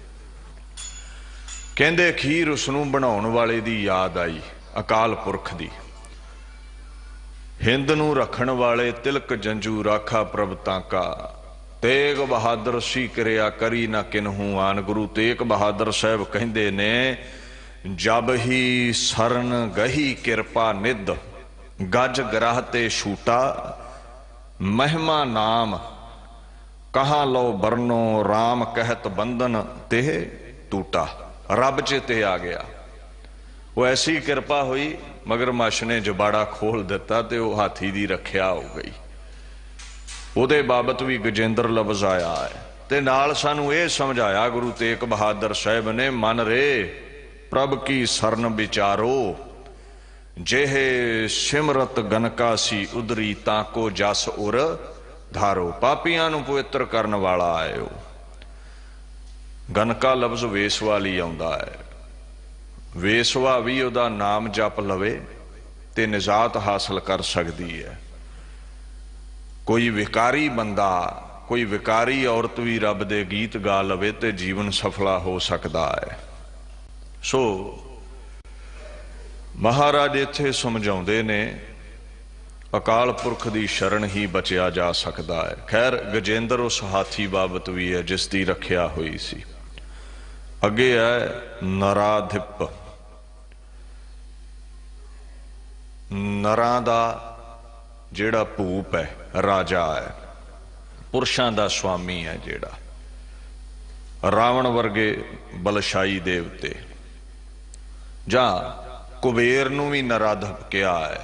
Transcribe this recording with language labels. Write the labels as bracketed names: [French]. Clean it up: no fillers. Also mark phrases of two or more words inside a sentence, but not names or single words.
[Punjabi] ਕਹਿੰਦੇ ਅਖੀਰ ਉਸਨੂੰ ਬਣਾਉਣ ਵਾਲੇ ਦੀ ਯਾਦ ਆਈ, ਅਕਾਲ ਪੁਰਖ ਦੀ। ਹਿੰਦ ਨੂੰ ਰਖਣ ਵਾਲੇ ਤਿਲਕ ਜੰਜੂ ਰਾਖਾ ਪ੍ਰਭ ਤਾਕਾ, ਤੇਗ ਬਹਾਦਰ ਸੀ ਕਰਿਆ ਕਰੀ ਨਾ ਕਿਨਹੂ ਆਨ। ਗੁਰੂ ਤੇਗ ਬਹਾਦਰ ਸਾਹਬ ਕਹਿੰਦੇ ਨੇ, ਜਬ ਹੀ ਸਰਨ ਗਹੀ ਕਿਰਪਾ ਨਿਧ, ਗਜ ਗ੍ਰਹ ਤੇ ਛੂਟਾ, ਮਹਿਮਾ ਨਾਮ ਕਹਾਂ ਲੋ ਬਰਨੋ, ਰਾਮ ਕਹਤ ਬੰਧਨ ਤੇ ਟੂਟਾ। ਰੱਬ ਚੇਤੇ ਆ ਗਿਆ, ਵੋ ਐਸੀ ਕਿਰਪਾ ਹੋਈ, ਮਗਰਮੱਛ ਨੇ ਜਬਾੜਾ ਖੋਲ ਦਿੱਤਾ ਤੇ ਵੋ ਹਾਥੀ ਦੀ ਰਖਿਆ ਹੋ ਗਈ। ਉਹਦੇ ਬਾਬਤ ਭੀ ਗਜੇਂਦਰ ਲਫ਼ਜ਼ ਆਇਆ ਹੈ। ਤੇ ਨਾਲ ਸਾਨੂੰ ਯੇ ਸਮਝਾਇਆ ਗੁਰੂ ਤੇਗ ਬਹਾਦਰ ਸਾਹਬ ਨੇ, ਮਨ ਰੇ ਪ੍ਰਭ ਕੀ ਸਰਨ ਵਿਚਾਰੋ, ਜੇਹੇ ਸਿਮਰਤ ਗਨਕਾਸੀ ਉਦਰੀ, ਤਾਕੋ ਜਸ ਉਰ ਧਾਰੋ। ਪਾਪੀਆਂ ਨੂੰ ਪਵਿੱਤਰ ਕਰਨ ਵਾਲਾ ਆਇਓ। ਗਨਕਾ ਲਫ਼ਜ਼ ਵੇਸਵਾ ਲਈ ਆਉਂਦਾ ਹੈ। ਵੇਸਵਾ ਭੀ ਉਹਦਾ ਨਾਮ ਜਪ ਲਵੇ ਤੇ ਨਿਜਾਤ ਹਾਸਲ ਕਰ ਸਕਤੀ ਹੈ। ਕੋਈ ਵਿਕਾਰੀ ਬੰਦਾ, ਕੋਈ ਵਿਕਾਰੀ ਔਰਤ ਭੀ ਰੱਬ ਦੇ ਗੀਤ ਗਾ ਲਵੇ ਤੇ ਜੀਵਨ ਸਫਲਾ ਹੋ ਸਕਤਾ ਹੈ। ਸੋ ਮਹਾਰਾਜ ਇੱਥੇ ਸਮਝਾਉਂਦੇ ਨੇ, ਅਕਾਲ ਪੁਰਖ ਦੀ ਸ਼ਰਣ ਹੀ ਬਚਿਆ ਜਾ ਸਕਤਾ ਹੈ। ਖ਼ੈਰ ਗਜੇਂਦਰ ਉਸ ਹਾਥੀ ਬਾਬਤ ਭੀ ਹੈ ਜਿਸਕੀ ਰਖਿਆ ਹੋਈ ਸੀ। ਅਗੇ ਹੈ ਨਰਾਧਿਪ, ਨਰਾਂ ਦਾ ਜਿਹੜਾ ਭੂਪ ਹੈ, ਰਾਜਾ ਹੈ, ਪੁਰਸ਼ਾਂ ਦਾ ਸੁਆਮੀ ਹੈ, ਜਿਹੜਾ ਰਾਵਣ ਵਰਗੇ ਬਲਸ਼ਾਈ ਦੇਵਤੇ, ਜਾਂ ਕੁਬੇਰ ਨੂੰ ਭੀ ਨਰਾਧਿਪ ਕਹਾ ਹੈ।